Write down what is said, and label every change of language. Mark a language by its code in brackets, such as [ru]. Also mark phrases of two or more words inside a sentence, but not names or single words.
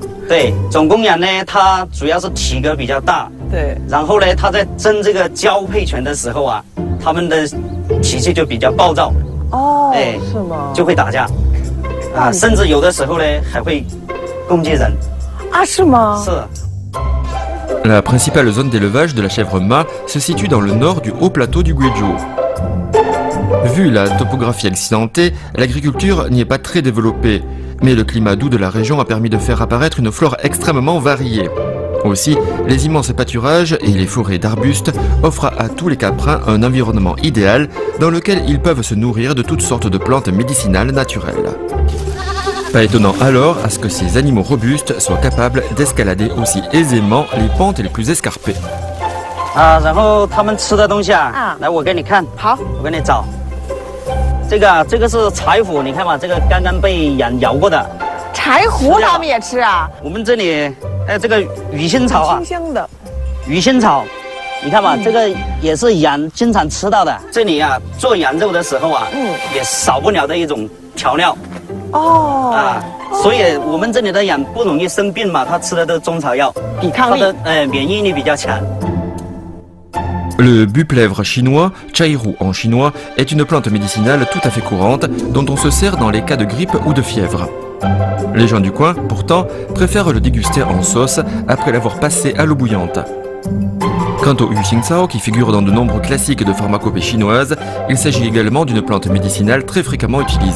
[zh] 对，种公羊呢，它主要是体格比较大。对。然后呢，他在争这个交配权的时候啊，他们的脾气就比较暴躁。哦，哎，是吗？就会打架。啊，甚至有的时候呢，还会攻击人。啊，是吗？是。 [fr] La principale zone d'élevage de la chèvre mât se situe dans le nord du haut plateau du Guizhou. Vu la topographie accidentée, l'agriculture n'y est pas très développée, mais le climat doux de la région a permis de faire apparaître une flore extrêmement variée. Aussi, les immenses pâturages et les forêts d'arbustes offrent à tous les caprins un environnement idéal dans lequel ils peuvent se nourrir de toutes sortes de plantes médicinales naturelles. Pas étonnant alors à ce que ces animaux robustes soient capables d'escalader aussi aisément les pentes les plus escarpées. [zh] 啊，然后他们吃的东西啊，来我给你看，好，我给你找。这个是柴胡，你看嘛，这个刚刚被羊咬过的。柴胡他们也吃啊？我们这里还有这个鱼腥草啊，清香的。鱼腥草，你看嘛，这个也是羊经常吃到的。这里啊，做羊肉的时候啊，也少不了的一种调料。哦啊，所以我们这里的羊不容易生病嘛，它吃的都是中草药，抵抗力，免疫力比较强。 [fr] Le buplèvre chinois, chairu en chinois, est une plante médicinale tout à fait courante dont on se sert dans les cas de grippe ou de fièvre. Les gens du coin, pourtant, préfèrent le déguster en sauce après l'avoir passé à l'eau bouillante. Quant au yu xingcao, qui figure dans de nombreux classiques de pharmacopée chinoise, il s'agit également d'une plante médicinale très fréquemment utilisée.